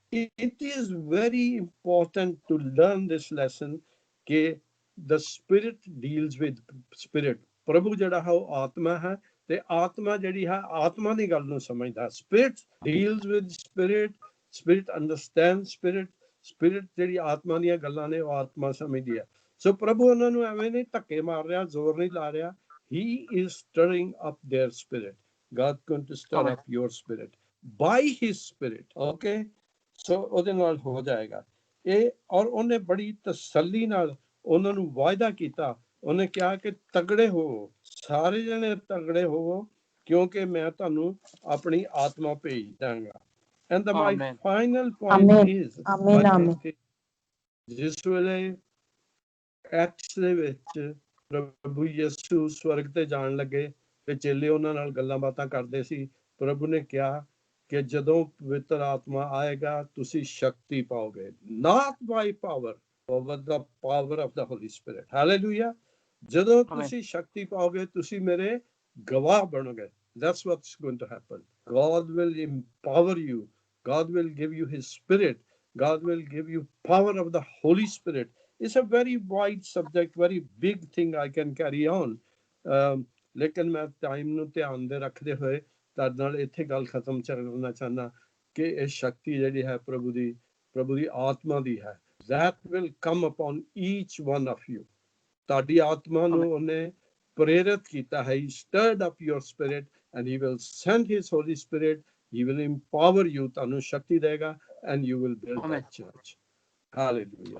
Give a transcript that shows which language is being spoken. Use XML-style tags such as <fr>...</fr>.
<en>It is very important to learn this lesson ਕਿ the spirit deals with spirit.</en> <pa>ਪ੍ਰਭੂ ਜਿਹੜਾ ਹੈ ਉਹ ਆਤਮਾ ਹੈ, ਤੇ ਆਤਮਾ ਜਿਹੜੀ ਹੈ ਆਤਮਾ ਦੀ ਗੱਲ ਨੂੰ ਸਮਝਦਾ।</pa> <en>Spirit deals with spirit. Spirit understands spirit.</en> <pa>Spirit ਜਿਹੜੀ ਆਤਮਾ ਦੀਆਂ ਗੱਲਾਂ ਨੇ ਉਹ ਆਤਮਾ ਸਮਝਦੀ ਹੈ। ਸੋ ਪ੍ਰਭੂ ਉਹਨਾਂ ਨੂੰ ਐਵੇਂ ਨਹੀਂ ਧੱਕੇ ਮਾਰ ਰਿਹਾ, ਜ਼ੋਰ ਨਹੀਂ ਲਾ ਰਿਹਾ।</pa> <en>He is stirring up their spirit. God going to stir up your spirit by his spirit.</en> <pa>Okay? ਸੋ ਉਹਦੇ ਨਾਲ ਹੋ ਜਾਏਗਾ ਇਹ। ਔਰ ਉਹਨੇ ਬੜੀ ਤਸੱਲੀ ਨਾਲ ਉਹਨਾਂ ਨੂੰ ਵਾਅਦਾ ਕੀਤਾ। ਉਹਨੇ ਕਿਹਾ ਕਿ ਤਗੜੇ ਹੋਵੋ, ਸਾਰੇ ਜਣੇ ਤਗੜੇ ਹੋਵੋ, ਕਿਉਂਕਿ ਮੈਂ ਤੁਹਾਨੂੰ ਆਪਣੀ ਆਤਮਾ ਭੇਜ ਦਾਂਗਾ।</pa> <en>And my final point is,</en> <pa>ਜਿਸ ਵੇਲੇ ਐਕਟਸ ਦੇ ਵਿੱਚ ਪ੍ਰਭੂ ਯਿਸੂ ਸਵਰਗ ਤੇ ਜਾਣ ਲੱਗੇ ਤੇ ਚੇਲੇ ਉਹਨਾਂ ਨਾਲ ਗੱਲਾਂ ਬਾਤਾਂ ਕਰਦੇ ਸੀ, ਪ੍ਰਭੂ ਨੇ ਕਿਹਾ ਕਿ ਜਦੋਂ ਪਵਿੱਤਰ ਆਤਮਾ ਆਏਗਾ ਤੁਸੀਂ ਸ਼ਕਤੀ ਪਾਓਗੇ।</pa> <en>Not by power, but the power of the Holy Spirit. Hallelujah.</en> <pa>ਜਦੋਂ ਤੁਸੀਂ ਸ਼ਕਤੀ ਪਾਓਗੇ ਤੁਸੀਂ ਮੇਰੇ ਗਵਾਹ ਬਣੋਗੇ।</pa> <en>That's what's going to happen. God will empower you. God will give you his spirit. God will give you power of the Holy Spirit. It's a very wide subject, very big thing I can carry on.</en> <pa>ਲੇਕਿਨ ਮੈਂ time ਨੂੰ ਧਿਆਨ ਦੇ ਰੱਖਦੇ ਹੋਏ ਤੁਹਾਡੇ ਨਾਲ ਇੱਥੇ ਗੱਲ ਖਤਮ ਕਰਨਾ ਚਾਹੁੰਦਾ ਕਿ ਇਹ ਸ਼ਕਤੀ ਜਿਹੜੀ ਹੈ ਪ੍ਰਭੂ ਦੀ ਆਤਮਾ ਦੀ ਹੈ।</pa> <en>that will come upon each one of you।</en> <pa>ਤੁਹਾਡੀ ਆਤਮਾ ਨੂੰ ਉਹਨੇ ਪ੍ਰੇਰਿਤ ਕੀਤਾ ਹੈ।</pa> <en>he stirred up your spirit and he will send his Holy Spirit, he will empower you,</en> <pa>ਤੁਹਾਨੂੰ ਸ਼ਕਤੀ ਦੇਗਾ</pa> <en>and you will build that church। Hallelujah।</en>